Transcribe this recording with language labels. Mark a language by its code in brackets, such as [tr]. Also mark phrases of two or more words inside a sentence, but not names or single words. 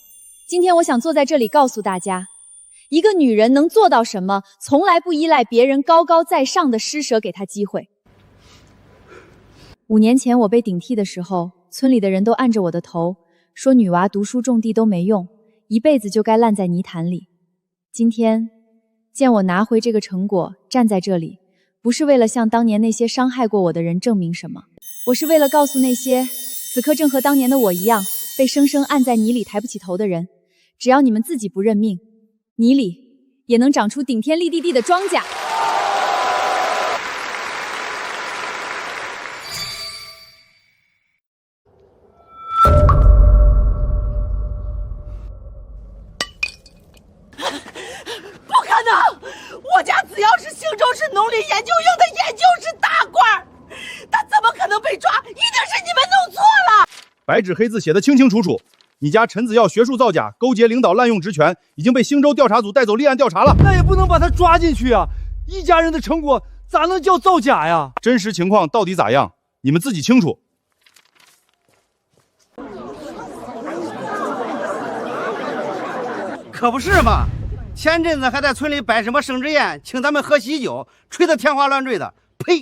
[zh] 今天我想坐在這裡告訴大家，一個女人能做到什麼，從來不依賴別人高高在上的施捨給她機會。5年前我被頂替的時候，村裡的人都按着我的頭，說女娃讀書種地都沒用，一輩子就該爛在泥潭裡。今天見我拿回這個成果，站在這裡，不是為了向當年那些傷害過我的人證明什麼，我是為了告訴那些此刻正和當年的我一樣，被生生按在泥裡抬不起頭的人，只要你們自己不認命，泥裡也能長出頂天立地的莊稼。不可能！我家子耀是星洲市農林研究院的研究室大官，他怎麼可能被抓？一定是你們弄錯了。白紙黑字寫得清清楚楚，你家陳子耀學術造假，勾結領導濫用職權，已經被星洲調查組帶走立案調查了。那也不能把他抓進去啊！一家人的成果咋能叫造假呀？真實情況到底咋樣，你們自己清楚。可不是嘛！前陣子還在村裡擺什麼生日宴，請咱們喝喜酒，吹得天花亂墜的，呸！